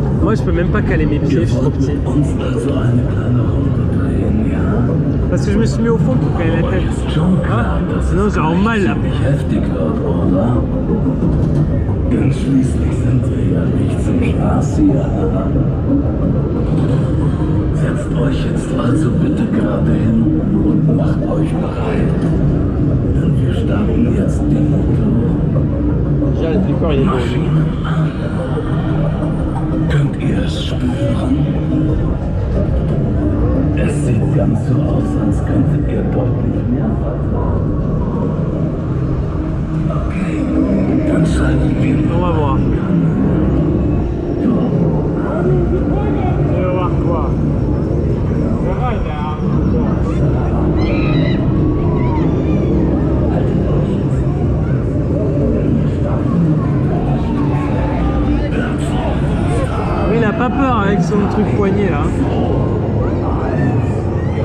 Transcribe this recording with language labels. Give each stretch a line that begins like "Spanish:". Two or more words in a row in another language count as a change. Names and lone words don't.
French: Moi je peux même pas caler mes pieds, je suis trop petit.
German: Uns also eine kleine Runde drehen, ja?
French: Parce que je me suis mis au fond pour caler la tête.
German: Ist schon klar, dass
French: Sinon j'ai en mal là.
German: ziemlich heftig wird, oder? Denn schließlich sind wir ja nicht zum Spaß hier. Setzt euch jetzt also bitte gerade hin und macht euch bereit. Denn wir starten jetzt den Motor. Maschinen an. Könnt ihr es spüren? Es sieht ganz so aus, als könntet ihr deutlich mehr vertrauen. Okay, dann schalten wir
French: On va voir. On va voir quoi. Il a pas peur avec son truc poignet là.